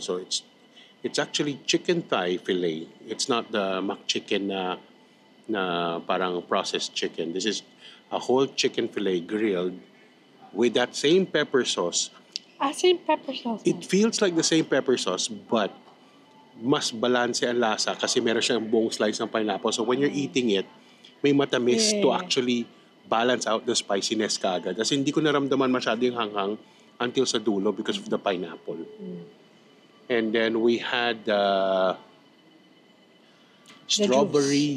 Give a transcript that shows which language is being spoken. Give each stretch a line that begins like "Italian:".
English: So it's actually chicken thigh fillet. It's not the McChicken
Filipino: na parang processed chicken.
English: This is a whole chicken fillet grilled with that same pepper sauce. Same pepper sauce. It feels like the same pepper sauce, but
Filipino: mas balanse ang lasa kasi meron siyang buong slice ng pineapple.
English: So when you're eating it,
Filipino: may matamis
English: to actually balance out the spiciness kaagad.
Filipino: Kasi hindi ko naramdaman masyado yung hanghang until sa dulo
English: because of the pineapple. And then we had strawberry